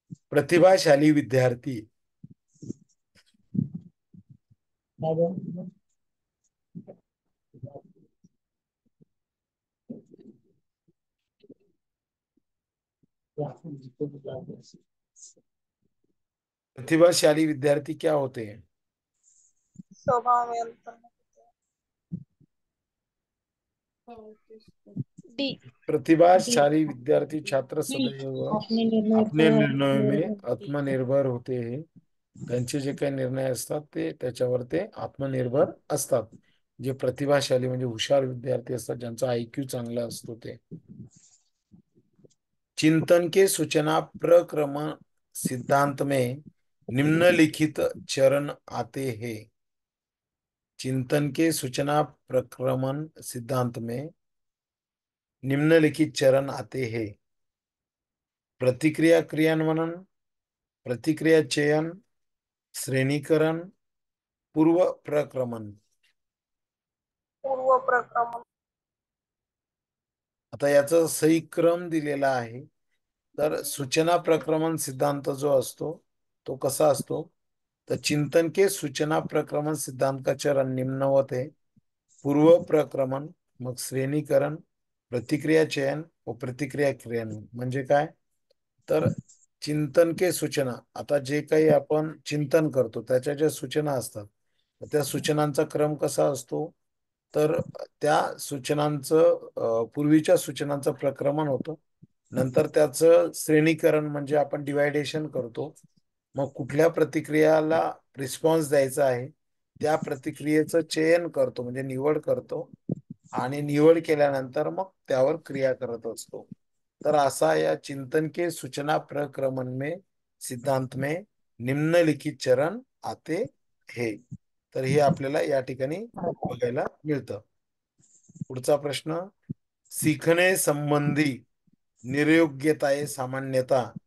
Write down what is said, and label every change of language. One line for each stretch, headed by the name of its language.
Hindi: प्रतिभाशाली विद्यार्थी प्रतिभाशाली विद्यार्थी क्या होते हैं? स्वभाव में अंतर नहीं होता। डी। प्रतिभाशाली विद्यार्थी छात्र सदैव अपने निर्णय अपने पर निर्णयों में निर्भर होते हैं। आत्मनिर्भर होते हैं।
Marathi: त्यांचे जे काही निर्णय असतात ते त्याच्यावर ते आत्मनिर्भर असतात। जे प्रतिभाशाली म्हणजे हुशार विद्यार्थी असतात ज्यांचा आयक्यू चांगला असतो ते।
Hindi: चिंतन के सूचना प्रक्रमण सिद्धांत में निम्नलिखित चरण आते हैं। चिंतन के सूचना प्रक्रमण सिद्धांत में निम्नलिखित चरण आते हैं। प्रतिक्रिया क्रियान्वयन, प्रतिक्रिया चयन, श्रेणीकरण, पूर्व प्रक्रमण। पूर्व प्रक्रमण।
Marathi: आता याचा सही क्रम दिलेला आहे। तर सूचना प्रक्रमण सिद्धांत जो असतो तो कसा असतो?
Hindi: तर चिंतन के सूचना प्रक्रमण सिद्धांत का चरण निम्नवत है।
Marathi: पूर्व प्रक्रमण, मग श्रेणीकरण, प्रतिक्रिया चयन व प्रतिक्रिया क्रियान्वयन। म्हणजे काय? तर
Hindi: चिंतन के सूचना,
Marathi: आता जे काही आपण चिंतन करतो त्याच्या ज्या सूचना असतात त्या सूचनांचा क्रम कसा असतो? तर त्या सूचनांचं पूर्वीच्या सूचनांचं प्रक्रमण होतं। नंतर त्याचं श्रेणीकरण म्हणजे आपण डिवायडेशन करतो। मग कुठल्या प्रतिक्रियाला रिस्पॉन्स द्यायचा आहे त्या प्रतिक्रियेचं चयन करतो म्हणजे निवड करतो आणि निवड केल्यानंतर मग त्यावर क्रिया करत असतो। तर असा या
Hindi: चिंतन के सूचना प्रक्रमण में सिद्धांत में निम्नलिखित चरण आते हैं।
Marathi: तर हे आपल्याला या ठिकाणी बघायला मिळतं। पुढचा प्रश्न,
Hindi: सीखने संबंधी निर्योग्यताएं सामान्यता।